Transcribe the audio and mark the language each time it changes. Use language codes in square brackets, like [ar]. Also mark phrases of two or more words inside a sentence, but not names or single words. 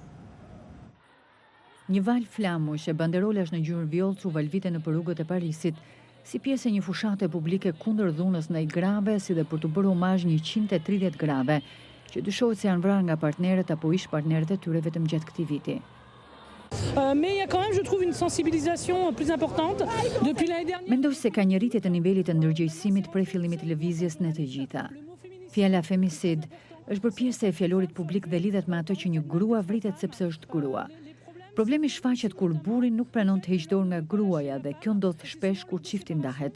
[sq] Një val flamush e banderolash në ngjyrë vjollë truvalvite në rrugët e Parisit, si pjesë e një fushate publike kundër dhunës ndaj grave, si dhe për të bërë omazh 130 grave, që dyshohet se janë vrarë nga partnerët apo ish partnerët e tyre vetëm gjatë këtij viti. [fr] Mais il y a quand même, je trouve, une sensibilisation plus importante depuis l'année dernière. [sq] Mendoj se ka një rritje të nivelit të ndërgjegjësimit prej fillimit të lëvizjes në të gjitha. Fjala femicid është bërë pjesë e fjalorit publik dhe lidhet me atë që një grua vritet sepse është grua. Problemi shfaqet kur burri nuk pranon të heqë dorë nga gruaja dhe kjo ndodh shpesh kur çifti ndahet.